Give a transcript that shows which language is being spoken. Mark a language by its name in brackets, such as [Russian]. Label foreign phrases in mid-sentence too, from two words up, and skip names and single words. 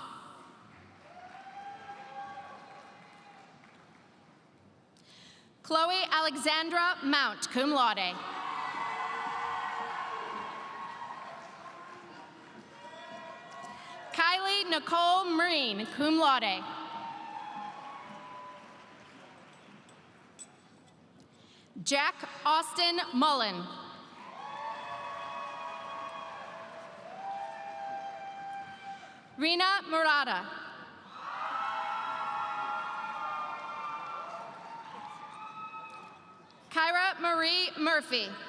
[English] Chloe Alexandra Mount, [Latin] cum laude. [English] Kylie Nicole Marine, [Latin] cum laude. [English] Jack Austin Mullen. Rena Murata. Kyra Marie Murphy.